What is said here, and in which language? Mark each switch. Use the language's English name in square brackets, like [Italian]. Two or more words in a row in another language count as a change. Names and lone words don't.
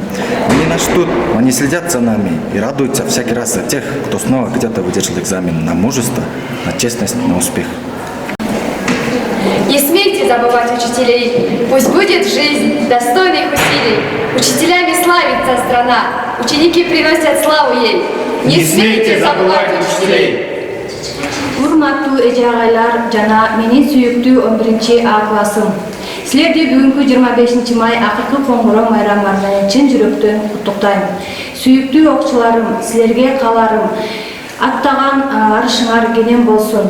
[Russian] Они нас ждут, они следят за нами и радуются всякий раз за тех, кто снова где-то выдержал экзамен на мужество, на честность, на успех. Не смейте забывать учителей, пусть будет жизнь достойных усилий. Учителями славится страна, ученики приносят славу ей. Не смейте забывать учителей. [Kyrgyz] Урматтуу эже агайлар жана менин сүйүктүү 11 А классым. Силерди бүгүнкү 25 май акыркы коңгуроо майрамы менен чын жүрөктөн куттуктайм. Сүйүктүү окуучуларым, силерге кааларым аттаган арышыңар кенен болсун.